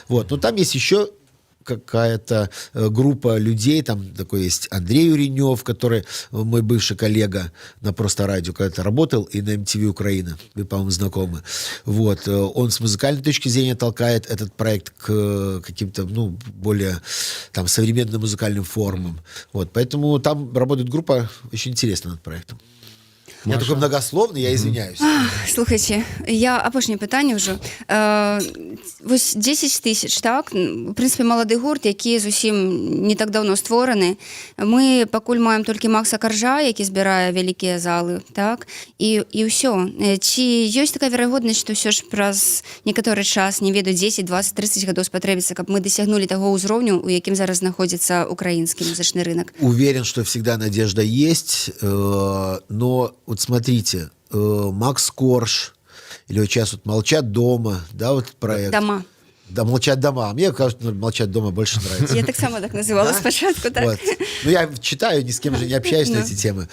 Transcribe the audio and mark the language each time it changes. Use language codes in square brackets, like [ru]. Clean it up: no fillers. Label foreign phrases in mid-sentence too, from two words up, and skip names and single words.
[ru] Но там есть еще какая-то группа людей, там такой есть Андрей Уренев, который мой бывший коллега на Просто Радио когда-то работал, и на MTV Украина, вы, по-моему, знакомы. Вот. Он с музыкальной точки зрения толкает этот проект к каким-то, более там современным музыкальным формам. Вот. Поэтому там работает группа очень интересная над проектом. Я такой многословный, я извиняюсь. [be] Слухайте, я апошняе пытанне ўжо. Вось 10 тысяч, так? В прынцыпе, малады гурт, які зусім не так даўно створаны. Мы пакуль маем толькі Макса Каржа, які збірае вялікія залы, так? І ўсё. Ці ёсць такая верагоднасць, што ўсё ж праз некаторы час, не ведаю, 10, 20, 30 гадоў спатрэбіцца, каб мы дасягнулі таго ўзроўню, у якім зараз знаходзіцца украінскі музычны рынок? [ru] Уверен, что всегда надежда есть, но вот смотрите, Макс Корж, или вот сейчас вот «Молчат дома», да, вот проект. Дома. Да, «Молчат дома». Мне кажется, «Молчат дома» больше нравится. Я так сама так называла спочатку, так? Вот. Я читаю, ни с кем же не общаюсь на эти темы.